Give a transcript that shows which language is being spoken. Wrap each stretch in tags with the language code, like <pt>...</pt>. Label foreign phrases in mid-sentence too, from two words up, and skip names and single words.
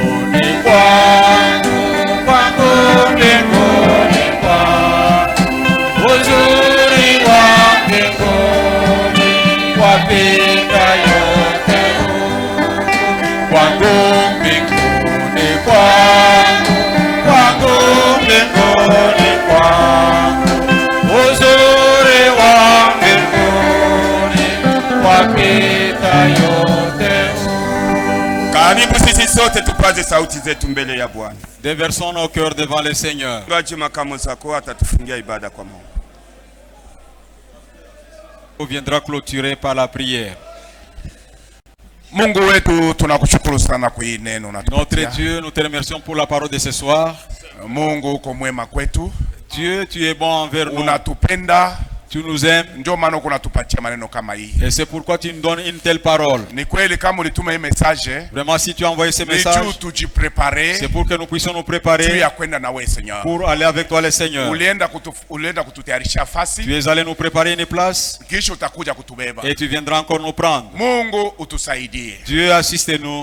<sw>Uzuri wa mbinguni wapita yote kwangu mbinguni kwangu mbinguni kwangu. Uzuri wa mbinguni wapita yote. Karibu sisi sote tupaze sauti zetu mbele ya Bwana.</sw> <fr>Déversons nos cœurs devant le Seigneur.</fr> <sw>Ngaji makamu zako atatufungia ibada kwa Mungu.</sw> <fr>On viendra clôturer par la prière.</fr> <sw>Mungu wetu tunakushukuru sana kwa hii neno na</sw> <fr>Notre Dieu, nous te remercions pour la parole de ce soir.</fr> <sw>Mungu uko mwema kwetu.</sw> <fr>Dieu, tu es bon envers nous.</fr> <sw>Unatupenda.</sw> <fr>Tu nous aimes.</fr> <sw>Ndio maana uko natupatia maneno kama hii.</sw> <fr>Et c'est pourquoi tu nous donnes une telle parole.</fr> <sw>Ni kweli kama ulituma hii message.</sw> <fr>Vraiment, si tu as envoyé ce message, c'est pour que nous puissions nous préparer pour aller avec toi, le Seigneur. Tu es allé nous préparer une place et tu viendras encore nous prendre. Dieu, assiste-nous.</fr>